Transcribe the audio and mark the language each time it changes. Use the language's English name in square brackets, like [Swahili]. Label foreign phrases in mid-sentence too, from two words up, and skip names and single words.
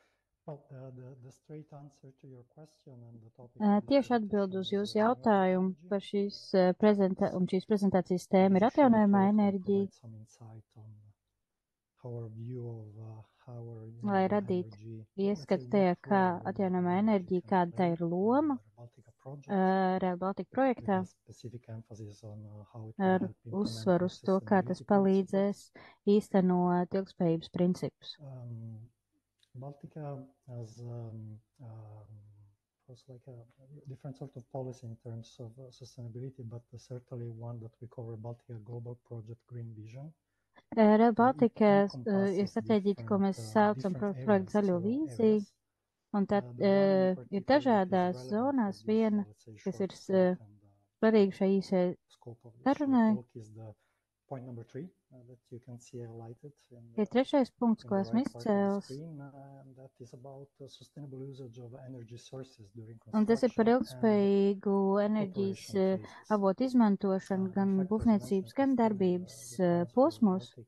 [Latvian] Tieši atbild uz jūsu jautājumu par šīs prezentācijas tēma ir atjaunojamā enerģija, lai radītu ieskatu tajā, kā atjaunojamā enerģija, kāda tā ir loma Rail Baltica projektā, ar uzsvaru uz to, kā tas palīdzēs īstenot ilgspējības principus. [English] Baltica has like a different sort of policy in terms of sustainability, but certainly one that we cover Baltica Global Project Green Vision. [Latvian] Rail Baltica ir stratēģija, ko mēs saucam par projektu zaļo vīziju, un tad ir dažādās zonās viena, kas ir svarīga šai īsai sarunai. Ir trešais punkts, ko esmu izcēlis, un tas ir par ilgspējīgu enerģijas avotu izmantošanu gan būvniecības, gan darbības posmos.